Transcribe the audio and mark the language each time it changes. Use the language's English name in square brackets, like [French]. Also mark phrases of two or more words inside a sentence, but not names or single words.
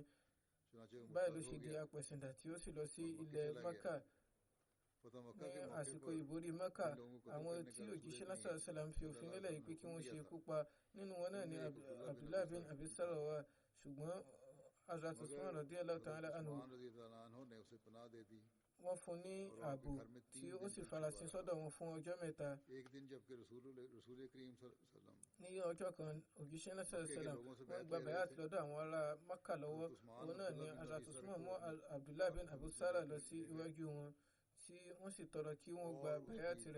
[Yoruba] Báyìí ló ṣe di apẹ̀sìndà tí ó sì lọ sí ilẹ̀ Mákà. Ní àsìkò ìborí Mákà, àwọn tí òjíṣẹ́ náà sàlám fi òfin lélẹ̀ yìí pé kí wọ́n ṣe ikú pa nínú wọn náà ni Abdullah bin Abi Sarah wà, ṣùgbọ́n Hazrat Usman [Arabic] رضي الله تعالى عنه [Yoruba] wọ́n fún ní ààbò tí ó sì farasin sọ́dọ̀ wọn fún ọjọ́ mẹ́ta. Ní ọjọ́ kan òjíṣẹ́ náà sàlám wọ́n gba bayat lọ́dọ̀ àwọn ará Mákà lọ́wọ́. Òun náà ni Hazrat Usman mú Abdullah bin Abu Sarah lọ sí iwájú wọn tí wọ́n sì tọrọ kí wọ́n gba bayat rẹ̀.